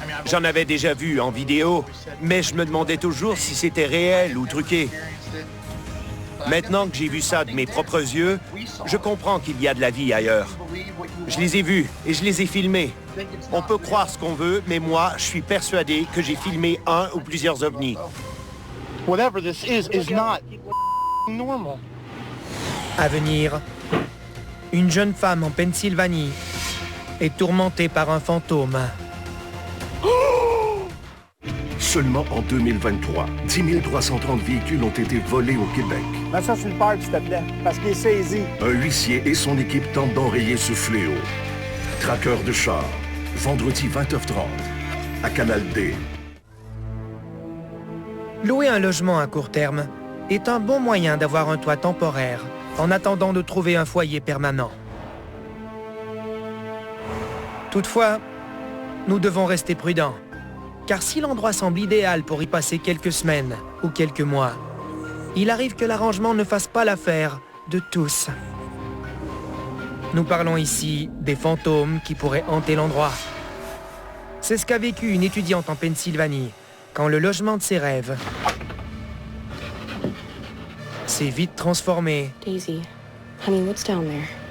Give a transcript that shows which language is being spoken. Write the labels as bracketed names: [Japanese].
[French] J'en avais déjà vu en vidéo, mais je me demandais toujours si c'était réel ou truqué. Maintenant que j'ai vu ça de mes propres yeux, je comprends qu'il y a de la vie ailleurs. Je les ai vus et je les ai filmés. On peut croire ce qu'on veut, mais moi, je suis persuadé que j'ai filmé un ou plusieurs ovnis. [English] Whatever this is not normal. [French] À venir, une jeune femme en Pennsylvanie est tourmentée par un fantôme. Seulement en 2023, 10 330 véhicules ont été volés au Québec. Mets ça sur le parc, s'il te plaît, parce qu'il est saisi. Un huissier et son équipe tentent d'enrayer ce fléau. Traqueur de chars, vendredi 20h30, à Canal D. Louer un logement à court terme est un bon moyen d'avoir un toit temporaire en attendant de trouver un foyer permanent. Toutefois, nous devons rester prudents, car si l'endroit semble idéal pour y passer quelques semaines ou quelques mois, il arrive que l'arrangement ne fasse pas l'affaire de tous. Nous parlons ici des fantômes qui pourraient hanter l'endroit. C'est ce qu'a vécu une étudiante en Pennsylvanie quand le logement de ses rêves s'est vite transformé [English] Daisy, honey, what's down there?